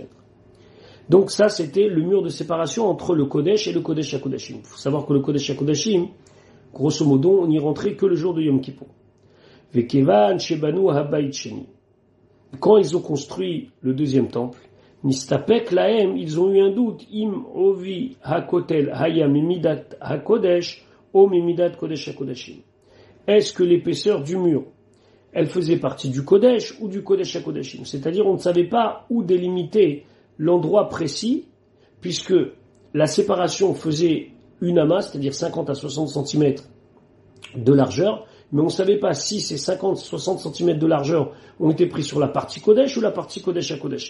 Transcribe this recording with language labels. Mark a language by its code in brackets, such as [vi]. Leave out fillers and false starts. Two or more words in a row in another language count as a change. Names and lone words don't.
[fr] Donc ça, c'était le mur de séparation entre le Kodesh et le Kodesh HaKodashim. Il faut savoir que le Kodesh HaKodashim, grosso modo, on n'y rentrait que le jour de Yom Kippour. [he] וכיוון שבנו הבית שני. [fr] Quand ils ont construit le deuxième temple, [he] נסתפק להם, [fr] ils ont eu un doute. [he] אם עובי הכותל היה ממידת הקודש או ממידת קודש הקודשים. [fr] Est-ce que l'épaisseur du mur, elle faisait partie du kodesh ou du kodesh hakodashim? C'est-à-dire, on ne savait pas où délimiter l'endroit précis, puisque la séparation faisait une amas, c'est-à-dire 50 à 60 cm de largeur, mais on ne savait pas si ces 50-60 cm de largeur ont été pris sur la partie kodesh ou la partie kodesh hakodashim.